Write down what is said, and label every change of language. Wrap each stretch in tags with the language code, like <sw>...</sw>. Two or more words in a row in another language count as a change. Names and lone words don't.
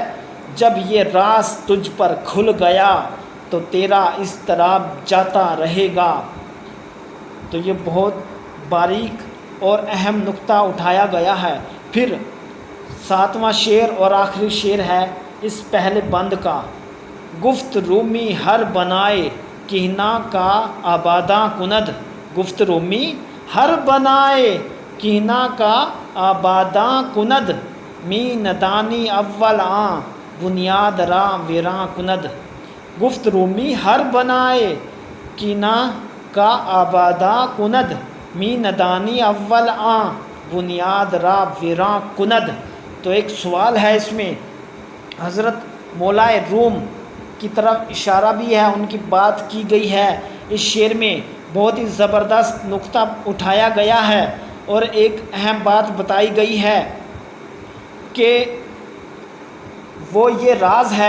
<ur>جب یہ راز تجھ پر کھل گیا تو تیرا اضطراب جاتا رہے گا۔ تو یہ بہت باریک اور اہم نقطہ اٹھایا گیا ہے۔ پھر 7واں شعر اور آخری شعر ہے اس پہلے بند کا۔</ur> <fa>گفت رومی ہر بنائے کہنا کا آباداں کند، گفت رومی ہر بنائے کہنا کا آباداں کند، می ندانی اول آں بنیاد را ویراں کند۔ گفت رومی ہر بنائے کہنا کا آباداں کند، می ندانی اول آں بنیاد را ویراں کند۔</fa> <ur>تو ایک سوال ہے اس میں، حضرت مولائے روم کی طرف اشارہ بھی ہے، ان کی بات کی گئی ہے اس شعر میں۔ بہت ہی زبردست نقطہ اٹھایا گیا ہے اور ایک اہم بات بتائی گئی ہے کہ وہ یہ راز ہے۔</ur>